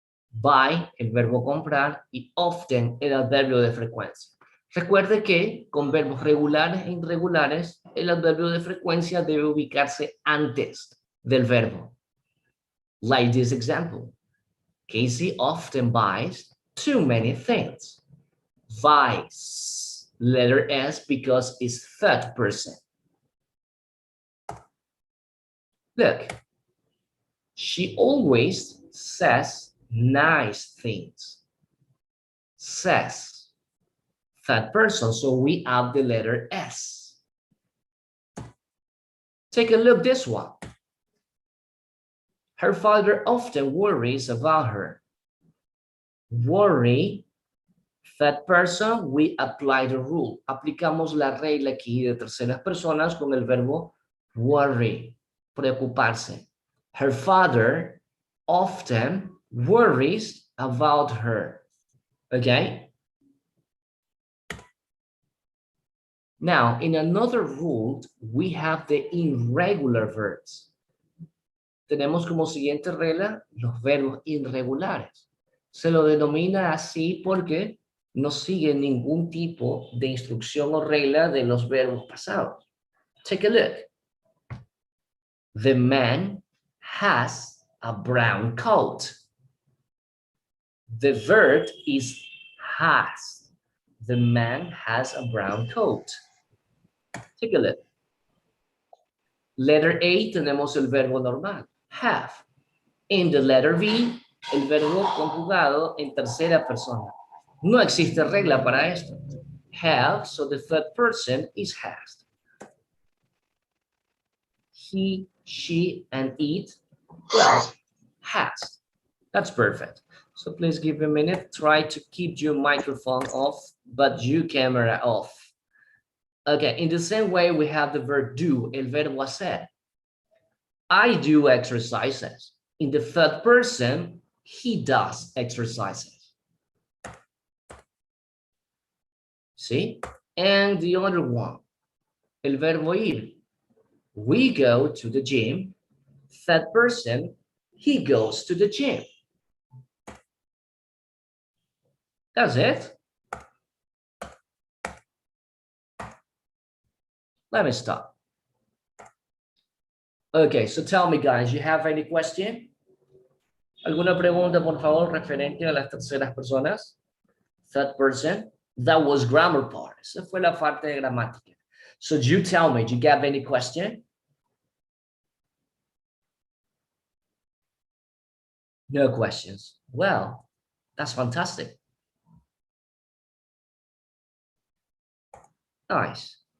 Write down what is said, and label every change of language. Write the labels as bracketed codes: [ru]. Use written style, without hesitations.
[es] Buy, el verbo comprar, y often, el adverbio de frecuencia. Recuerde que con verbos regulares e irregulares, el adverbio de frecuencia debe ubicarse antes del verbo. [en] Like this example. Casey often buys too many things. Buys, letter S, because it's third person. Look, she always says nice things. Says, third person, so we add the letter S. Take a look this one. Her father often worries about her. Worry, third person, we apply the rule. [es] Aplicamos la regla aquí de terceras personas con el verbo worry, preocuparse. [en] Her father often worries about her. Okay? Now, in another rule, we have the irregular verbs. [es] Tenemos como siguiente regla los verbos irregulares. Se lo denomina así porque no sigue ningún tipo de instrucción o regla de los verbos pasados. [en] Take a look. The man has a brown coat. The verb is has. The man has a brown coat. Take a look. Letter A [es] tenemos el verbo normal, have. [en] In the letter B, [es] el verbo conjugado en tercera persona. No existe regla para esto. [en] Have, so the third person is has. He, she, and it, well, has. That's perfect. So please give me a minute. Try to keep your microphone off, but your camera off. Okay, in the same way, we have the verb do, [es] el verbo hacer. [en] I do exercises. In the third person, he does exercises. See? And the other one, [es] el verbo ir. [en] We go to the gym. Third person, he goes to the gym. That's it. Let me stop. Okay, so tell me, guys, you have any question? [es] ¿Alguna pregunta, por favor, referente a las terceras personas? [en] Third person. That was grammar part. [es] Esa fue la parte de gramática. [en] So you tell me, do you have any question? No questions. Well, that's fantastic. Nice.